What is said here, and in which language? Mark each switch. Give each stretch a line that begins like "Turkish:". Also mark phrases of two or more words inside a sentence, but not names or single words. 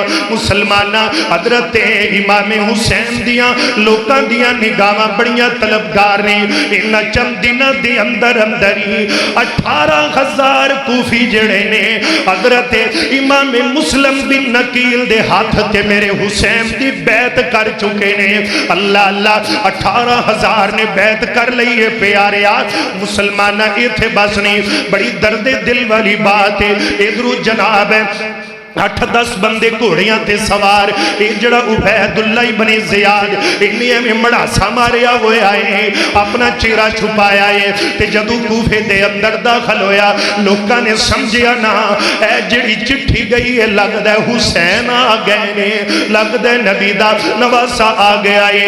Punjabi: مسلمانہ حضرت امام حسین دیاں لوکاں دیاں نگاہاں بڑیاں طلبگار نے. انہاں چند دنوں دے اندر ہی 18,000 کوفی جڑے نے حضرت امام مسلم بن نقیل دے ہاتھ تے میرے حسین دی بیعت کر چکے نے. اللہ اللہ 18,000 نے بیعت کر لئی ہے. پیاریا مسلمانہ ایتھے بس نہیں, بڑی درد دل والی بات ہے. ادھر جناب 8-10 بندے گھوڑیاں تے سوار. اے جڑا عبیداللہ ابن زیاد انہیں ایویں مڑاسا ماریا ہویا ہے، اپنا چہرہ چھپایا ہے. تے جدوں کوفے دے اندر داخل ہویا، لوکاں نے سمجھیا نا اے جہڑی چٹھی گئی ہے لگدا ہے حسین آ گئے نے، لگدا ہے نبی دا نواسا آ گیا ہے.